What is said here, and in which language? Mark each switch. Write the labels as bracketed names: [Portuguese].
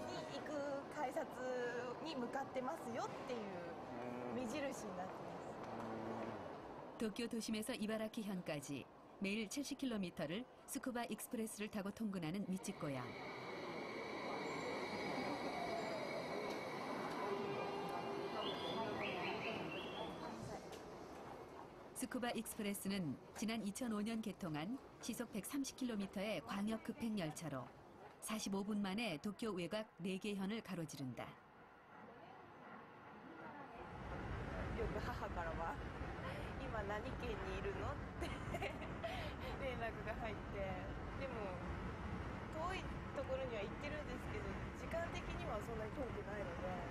[Japanese] に行く改札に向かってますよっていう目印になってます。 [Korean] 도쿄 도심에서 이바라키현까지 매일 70km를 스쿠바 익스프레스를 타고 통근하는 밑집 고향. 스쿠바 익스프레스는 지난 2005년 개통한 시속 130km의 광역 급행 열차로 45분 만에 도쿄 외곽 4개 현을 가로지른다. [Japanese] よく母からは今何県にいるのって連絡が入ってでも遠いところには行ってるんですけど時間的にはそんなに遠くないので。